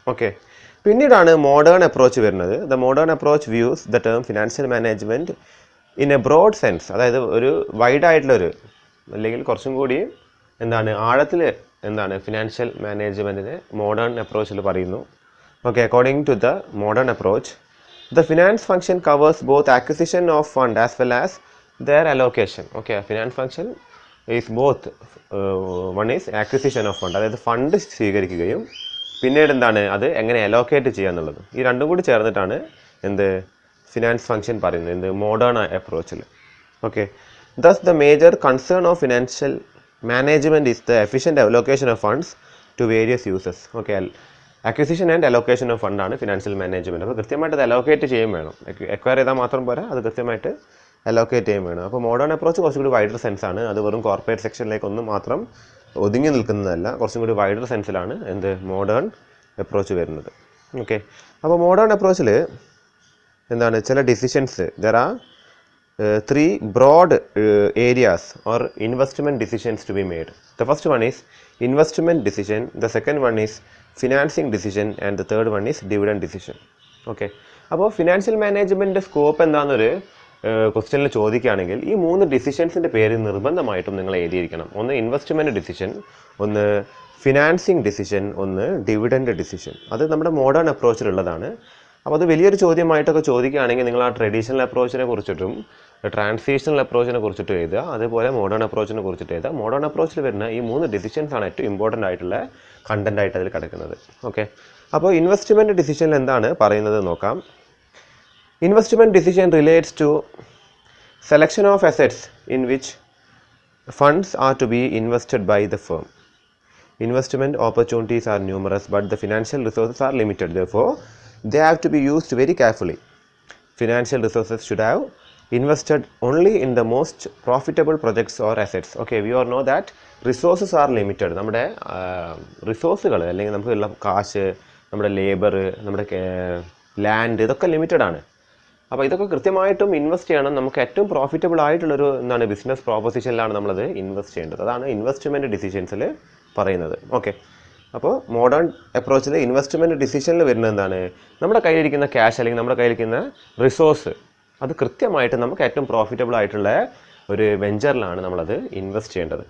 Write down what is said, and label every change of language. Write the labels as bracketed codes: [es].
[ml] Okay, പിന്നീടാണ് modern approach വരുന്നത്. [en] the modern approach views the term financial management in a broad sense, [ml] അതായത് ഒരു വൈഡായിട്ടുള്ളൊരു അല്ലെങ്കിൽ കുറച്ചും കൂടി ആഴത്തിൽ ഫിനാൻഷ്യൽ മാനേജ്മെൻറ്റിനെ മോഡേൺ അപ്രോച്ചിൽ പറയുന്നു. [en] Okay, according to the modern approach the finance function covers both acquisition of fund as well as their allocation. Okay, finance function is both one is acquisition of fund, [ml] അതായത് fund സ്വീകരിക്കുകയും പിന്നീട് അത് എങ്ങനെ allocate ചെയ്യുക എന്നുള്ളത്. ഈ രണ്ടും കൂടി ചേർന്നിട്ടാണ് ഫിനാൻസ് ഫംഗ്ഷൻ പറയുന്നത് modern അപ്രോച്ചിൽ. [en] Okay, thus the major concern of financial management is the efficient allocation of funds to various uses. [ml] Okay, acquisition and allocation of ഫണ്ടാണ് financial management. അപ്പോൾ കൃത്യമായിട്ട് അത് അലോക്കേറ്റ് ചെയ്യും വേണം. എക്വയർ ചെയ്താൽ മാത്രം പോരാ, അത് കൃത്യമായിട്ട് അലോക്കേറ്റ് ചെയ്യും വേണം. അപ്പോൾ മോഡേൺ അപ്രോച്ച് കുറച്ചും കൂടി വൈഡർ സെൻസാണ്. അത് വെറും കോർപ്പറേറ്റ് സെക്ഷനിലേക്കൊന്നും മാത്രം ഒതുങ്ങി നിൽക്കുന്നതല്ല, കുറച്ചും കൂടി വൈഡർ സെൻസിലാണ് മോഡേൺ അപ്രോച്ച് വരുന്നത്. ഓക്കെ, അപ്പോൾ മോഡേൺ അപ്രോച്ചിൽ ചില decisions, [en] There are 3 broad areas or investment decisions to be made. The first one is investment decision, the second one is financing decision and the third one is dividend decision. [ml] Okay, അപ്പോൾ financial മാനേജ്മെൻറ്റിൻ്റെ scope എന്താണെന്നൊരു ക്വസ്റ്റ്യനിൽ ചോദിക്കുകയാണെങ്കിൽ ഈ 3 ഡിസിഷൻസിൻ്റെ പേര് നിർബന്ധമായിട്ടും നിങ്ങൾ എഴുതിയിരിക്കണം. ഒന്ന് investment decision, ഒന്ന് financing decision, ഒന്ന് ഡിവിഡൻഡ് ഡിസിഷൻ. അത് നമ്മുടെ മോഡേൺ അപ്രോച്ചിലുള്ളതാണ്. അപ്പോൾ അത് വലിയൊരു ചോദ്യമായിട്ടൊക്കെ ചോദിക്കുകയാണെങ്കിൽ നിങ്ങൾ ആ ട്രഡീഷണൽ അപ്രോച്ചിനെ കുറിച്ചിട്ടും ട്രാൻസിഷണൽ അപ്രോച്ചിനെ കുറിച്ചിട്ടും എഴുതുക, അതുപോലെ മോഡേൺ അപ്രോച്ചിനെ കുറിച്ചിട്ട് എഴുതുക. മോഡേൺ അപ്രോച്ചിൽ വരുന്ന ഈ 3 ഡിസിഷൻസാണ് ഏറ്റവും ഇമ്പോർട്ടൻ്റ് ആയിട്ടുള്ള കണ്ടൻ്റായിട്ട് അതിൽ കിടക്കുന്നത്. ഓക്കെ, അപ്പോൾ ഇൻവെസ്റ്റ്മെൻറ്റ് ഡിസിഷനിൽ എന്താണ് പറയുന്നത് നോക്കാം. [en] Investment decision relates to selection of assets in which funds are to be invested by the firm. Investment opportunities are numerous, but the financial resources are limited. Therefore, they have to be used very carefully. Financial resources should have invested only in the most profitable projects or assets. Okay, we all know that resources are limited. [ml] നമ്മുടെ റിസോഴ്സുകൾ അല്ലെങ്കിൽ നമുക്കുള്ള കാശ്, നമ്മുടെ labour, നമ്മുടെ land, ഇതൊക്കെ limited ആണ്. അപ്പോൾ ഇതൊക്കെ കൃത്യമായിട്ടും ഇൻവെസ്റ്റ് ചെയ്യണം. നമുക്ക് ഏറ്റവും പ്രോഫിറ്റബിൾ ആയിട്ടുള്ളൊരു ബിസിനസ് പ്രോpositionലാണ് നമ്മളത് ഇൻവെസ്റ്റ് ചെയ്യേണ്ടത്. അതാണ് ഇൻവെസ്റ്റ്മെൻറ്റ് ഡിസിഷൻസിൽ പറയുന്നത്. ഓക്കെ, അപ്പോൾ മോഡേൺ അപ്രോച്ചിൽ ഇൻവെസ്റ്റ്മെൻറ്റ് ഡിസിഷനിൽ വരുന്നത് നമ്മുടെ കയ്യിലിരിക്കുന്ന ക്യാഷ് അല്ലെങ്കിൽ നമ്മുടെ കയ്യിലിരിക്കുന്ന റിസോഴ്സ് അത് കൃത്യമായിട്ട് നമുക്ക് ഏറ്റവും പ്രോഫിറ്റബിൾ ആയിട്ടുള്ള ഒരു വെഞ്ചറിലാണ് നമ്മളത് ഇൻവെസ്റ്റ് ചെയ്യേണ്ടത്.